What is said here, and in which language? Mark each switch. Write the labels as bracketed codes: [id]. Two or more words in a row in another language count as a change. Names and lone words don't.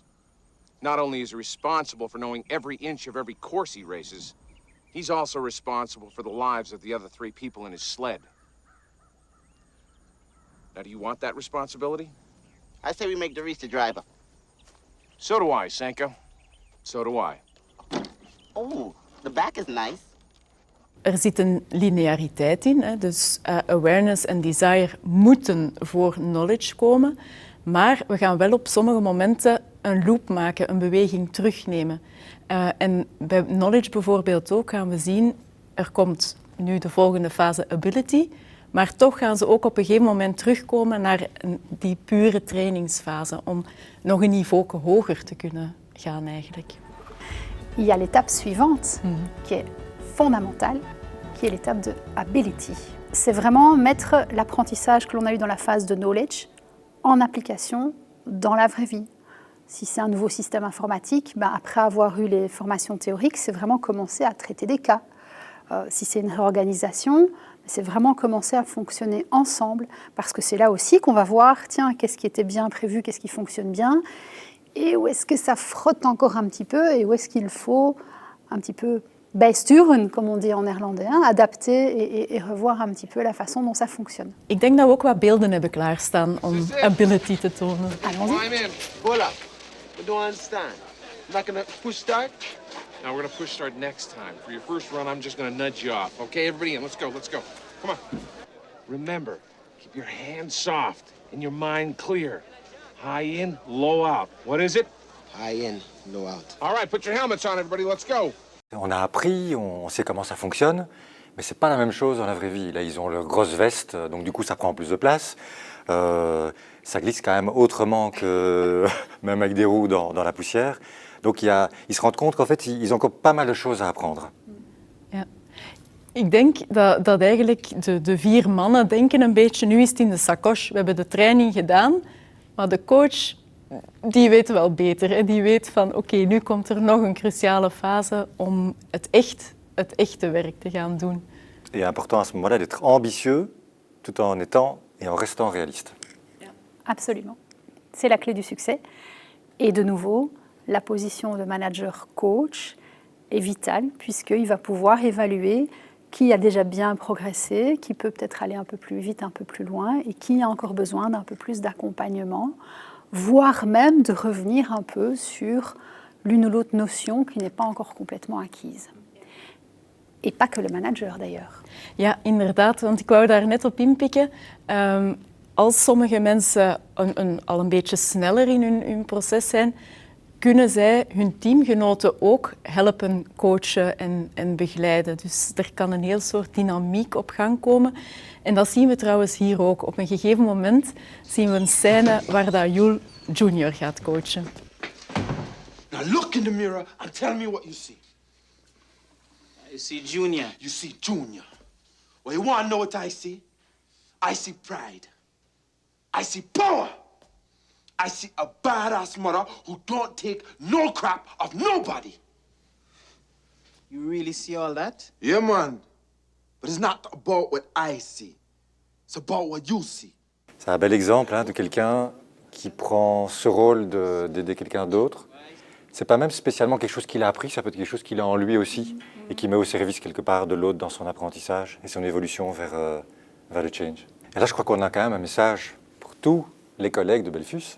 [en] Not only is he responsible for knowing every inch of every course he races, he's also responsible for the lives of the other 3 people in his sled. Now, do you want that responsibility? I say we make Darius the driver. So do I, Sanka. So do I. Oh, the back is nice. [nl] Er zit een lineariteit in, hè. Dus awareness en desire moeten voor knowledge komen. Maar we gaan wel op sommige momenten een loop maken, een beweging terugnemen. En bij knowledge bijvoorbeeld ook gaan we zien, er komt nu de volgende fase ability, maar toch gaan ze ook op een gegeven moment terugkomen naar die pure trainingsfase, om nog een niveau hoger te kunnen gaan eigenlijk. [fr] Il y a l'étape suivante, qui est fondamentale, qui est l'étape de ability. C'est vraiment mettre l'apprentissage que l'on a eu dans la phase de knowledge en application dans la vraie vie. Si c'est un nouveau système informatique, après avoir eu les formations théoriques, c'est vraiment commencer à traiter des cas. Si c'est une réorganisation, c'est vraiment commencer à fonctionner ensemble, parce que c'est là aussi qu'on va voir, tiens, qu'est-ce qui était bien prévu, qu'est-ce qui fonctionne bien, et où est-ce que ça frotte encore un petit peu, et où est-ce qu'il faut un petit peu bijsturen, comme on dit en néerlandais, adapter et revoir un petit peu la façon dont ça fonctionne. [nl] Ik denk dat we ook wat beelden hebben klaarstaan om ability te tonen. [fr] Allons-y. [en] Climb in. Hold up. I don't understand. I'm not gonna push start? Now we're gonna push start next time. For your first run, I'm just gonna nudge you off. Okay, everybody in, let's go, let's go. Come on. Remember, keep your hands soft and your mind clear. High in, low out. What is it? High in, no out. All right, put your helmets on, everybody. Let's go. [fr] On a appris, on sait comment ça fonctionne, mais c'est pas la même chose dans la vraie vie. Là, ils ont leurs grosses vestes, donc du coup, ça prend plus de place. Ça glisse quand même autrement que même avec des roues dans la poussière. Donc ils se rendent compte qu'en fait, ils ont encore pas mal de choses à apprendre. [nl] Ja. Ik denk dat eigenlijk de 4 mannen denken een beetje, nu is het in de sacoche. We hebben de training gedaan, maar de coach die weet wel beter. Hè? Die weet van oké, nu komt er nog een cruciale fase om het echte werk te gaan doen. [fr] Et important à ce moment-là d'être ambitieux tout en étant et en restant réaliste. Absolument. C'est la clé du succès. Et de nouveau, la position de manager-coach est vitale puisqu'il va pouvoir évaluer qui a déjà bien progressé, qui peut peut-être aller un peu plus vite, un peu plus loin et qui a encore besoin d'un peu plus d'accompagnement, voire même de revenir un peu sur l'une ou l'autre notion qui n'est pas encore complètement acquise. Et pas que le manager d'ailleurs. [nl] Ja, inderdaad, want ik wou daar net op inpikken. Als sommige mensen al een beetje sneller in hun proces zijn, kunnen zij hun teamgenoten ook helpen coachen en begeleiden. Dus er kan een heel soort dynamiek op gang komen. En dat zien we trouwens hier ook. Op een gegeven moment zien we een scène waar dat Yul Junior gaat coachen. [en] Now look in the mirror and tell me what you see. You see Junior. You see Junior. Well, you want to know what I see? I see pride. I see power. I see a badass mother who don't take no crap of nobody. You really see all that? Yeah, man. But it's not about what I see. It's about what you see. [fr] C'est un bel exemple de quelqu'un qui prend ce rôle d'aider quelqu'un d'autre. C'est pas même spécialement quelque chose qu'il a appris, ça peut être quelque chose qu'il a en lui aussi et qui met au service quelque part de l'autre dans son apprentissage et son évolution vers le change. Et là, je crois qu'on a quand même un message pour tous les collègues de Belfus.